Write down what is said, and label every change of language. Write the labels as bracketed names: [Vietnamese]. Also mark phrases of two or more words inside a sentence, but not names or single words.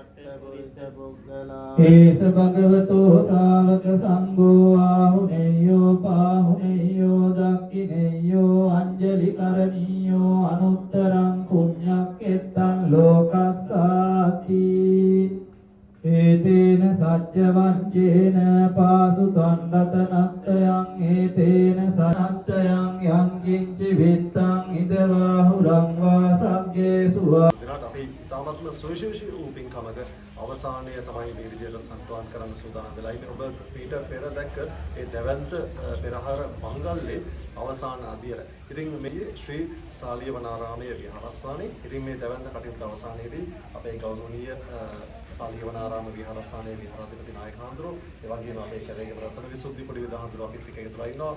[Pali] ඒස භගවතෝ ශාවක සංඝෝ ආහුනේයෝ පාහුනේයෝ දක්ඛිනේයෝ අංජලි කරණීයෝ අනුත්තරං පුඤ්ඤක්ඛෙත්තං ලෝකස්සාති ඒතේන සච්ච වංචේන පාසුතං රතනත්තයන් ඒතේන සනත්තයන් යං කිංචි විත්තං ඉදවාහුරං වාසග්ගේසු [Sinhala] දෙනාට අපි ඉතාමත්ම සුවිශේෂී වූ පින්කමක අවසානය තමයි මේ විදිහට සම්ප්‍රාප්ත කරන්න සූදානම් වෙලා ඉන්නේ. ඔබ මීට පෙර දැක්ක ඒ දැවැන්ත පෙරහර මංගල්‍යයේ අවසාන අදියර. ඉතින් මේ ශ්‍රී සාලියවනාරාමයේ විහාරස්ථානයේ ඉතින් මේ දැවැන්ත කටයුතු අවසානයේදී අපේ ගෞරවනීය සාලියවනාරාම විහාරස්ථානයේ විහාරාධිපති නායක හඳුරෝ ඒ වගේම අපේ කැලේගම රත්න විසුද්ධි පොඩි විදාහඳුරෝ අපිත් එක්ක එකතුලා ඉන්නවා.